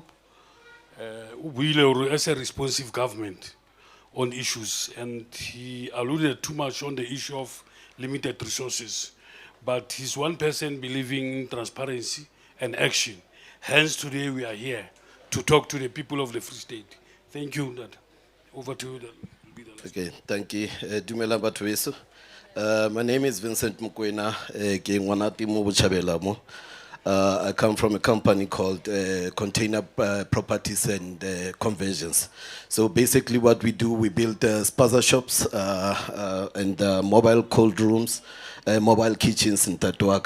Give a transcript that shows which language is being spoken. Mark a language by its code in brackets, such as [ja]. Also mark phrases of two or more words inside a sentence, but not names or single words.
[en] We are as a responsive government on issues, and he alluded too much on the issue of limited resources. But he's one person believing in transparency and action. Hence, today we are here to talk to the people of the Free State. Thank you, Ndate. Over to you. Okay, thank you. [st] Dumela batho beso. [en] My name is Vincent Mukwena. I come from a company called Container Properties and Conversions. So basically what we do, we build spaza shops and mobile cold rooms, mobile kitchens in Tatuak.